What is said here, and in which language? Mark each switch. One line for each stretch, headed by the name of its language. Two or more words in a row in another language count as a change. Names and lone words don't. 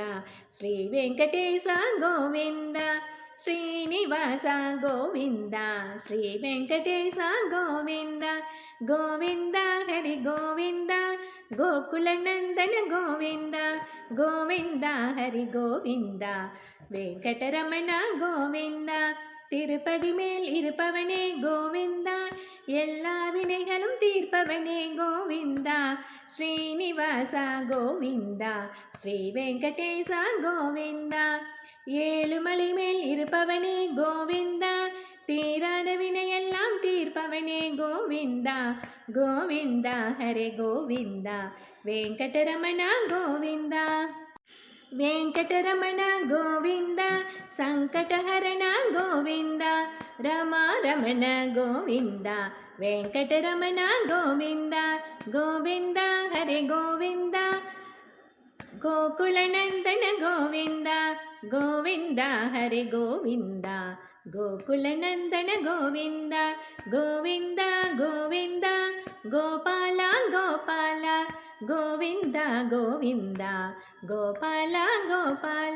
Telugu: శ్రీ వెంకటేశ గోవింద శ్రీనివాస గోవింద శ్రీ వెంకటేశ గోవింద గోవింద హరి గోవింద గోకుల నందన గోవింద గోవింద హరి గోవింద వెంకటరమణ గోవింద
Tamil: திருப்பதி மேல் இருப்பவனே கோவிந்தா எல்லா வினைகளும் தீர்ப்பவனே கோவிந்தா ஸ்ரீனிவாசா கோவிந்தா ஸ்ரீ வெங்கடேசா கோவிந்தா ஏழுமலை மேல் இருப்பவனே கோவிந்தா தீராத வினையெல்லாம் தீர்ப்பவனே கோவிந்தா கோவிந்தா ஹரே கோவிந்தா வெங்கடரமண கோவிந்தா
Telugu: వెంకటరమణ గోవింద సంకటహరణ గోవింద రమారమణ గోవింద వెంకటరమణ గోవింద గోవింద హరి గోవింద గోకులనందన గోవింద గోవింద హరి గోవింద గోకులనందన గోవింద గోవింద గోవింద గోపాల గోపాల గోవింద గోవింద గోపాల గోపాల.